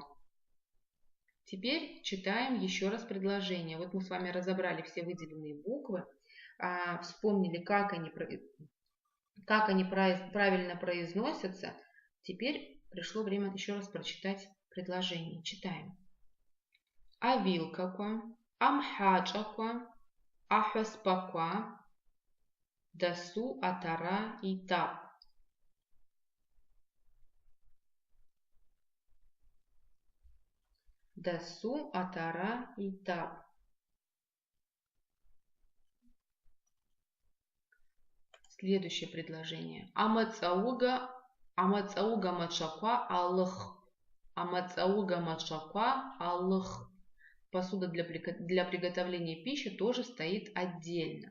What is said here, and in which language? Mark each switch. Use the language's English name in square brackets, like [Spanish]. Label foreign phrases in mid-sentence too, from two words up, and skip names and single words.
[Russian] Теперь читаем еще раз предложение. Вот мы с вами разобрали все выделенные буквы, вспомнили, как они правильно произносятся. Теперь пришло время еще раз прочитать предложение. Читаем. [Abaza] Авилкаква, амхачаква, ахёспаква, дасу атара итап. Дасу атара итап. [Russian] Следующее предложение. [Abaza] Амацауга мачаква алых. Амацауга мачаква алых. [Russian] Посуда для приготовления пищи тоже стоит отдельно.